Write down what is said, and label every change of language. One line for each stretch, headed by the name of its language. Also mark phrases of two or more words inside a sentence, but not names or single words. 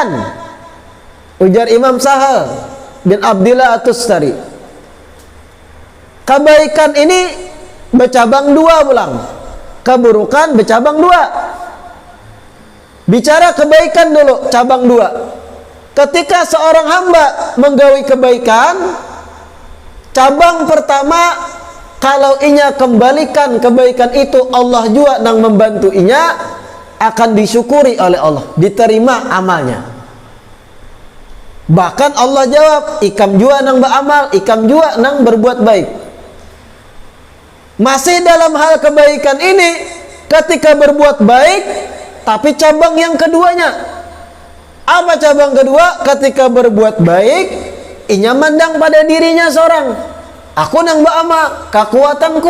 Indonesian: Ujar Imam Sahal bin Abdullah At-Tustari, kebaikan ini bercabang dua ulang, keburukan bercabang dua. Bicara kebaikan dulu, cabang dua. Ketika seorang hamba menggawi kebaikan, cabang pertama, kalau inya kembalikan kebaikan itu, Allah juga nang membantu inya, akan disyukuri oleh Allah, diterima amalnya.
Banjar: Bahkan Allah jawab, ikam juga nang beramal, ikam juga nang berbuat baik.
Indonesian: Masih dalam hal kebaikan ini, ketika berbuat baik, tapi cabang yang keduanya. Apa cabang kedua?
Banjar: Ketika berbuat baik, inya mandang pada dirinya seorang. Aku nang ba'ama, kekuatanku.